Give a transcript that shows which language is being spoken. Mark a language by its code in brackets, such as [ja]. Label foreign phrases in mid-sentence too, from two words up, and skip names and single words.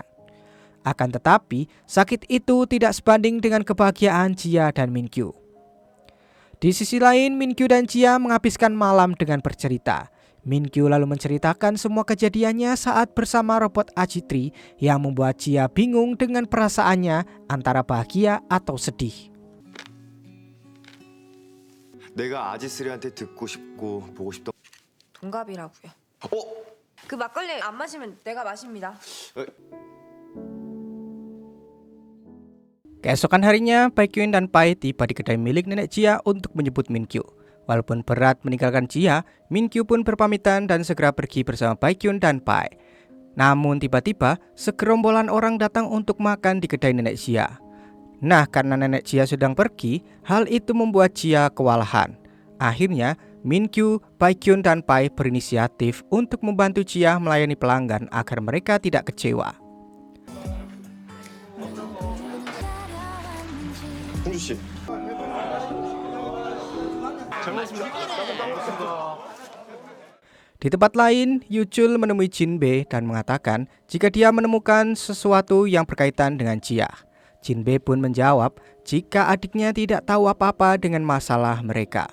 [id] Akan tetapi, sakit itu tidak sebanding dengan kebahagiaan Jia dan Minkyu. Di sisi lain, Minkyu dan Jia menghabiskan malam dengan bercerita. Minkyu lalu menceritakan semua kejadiannya saat bersama robot Ajitri yang membuat Jia bingung dengan perasaannya antara bahagia atau sedih. [ko] 내가 아지스리한테 듣고 싶고 보고 싶던 동갑이라고요. 그 막걸리 안 마시면 내가 마십니다. [id] Keesokan harinya, Baekhyun dan Pai tiba di kedai milik nenek Jia untuk menjemput Minkyu. Walaupun berat meninggalkan Jia, Minkyu pun berpamitan dan segera pergi bersama Baekhyun dan Pai. Namun tiba-tiba, segerombolan orang datang untuk makan di kedai nenek Jia. Nah, karena nenek Jia sedang pergi, hal itu membuat Jia kewalahan. Akhirnya, Minkyu, Baekhyun, dan Pai berinisiatif untuk membantu Jia melayani pelanggan agar mereka tidak kecewa. [ko] 홍주 씨. [id] Di tempat lain, Yuchul menemui Jinbe dan mengatakan jika dia menemukan sesuatu yang berkaitan dengan Jia. Jinbe pun menjawab jika adiknya tidak tahu apa-apa dengan masalah mereka.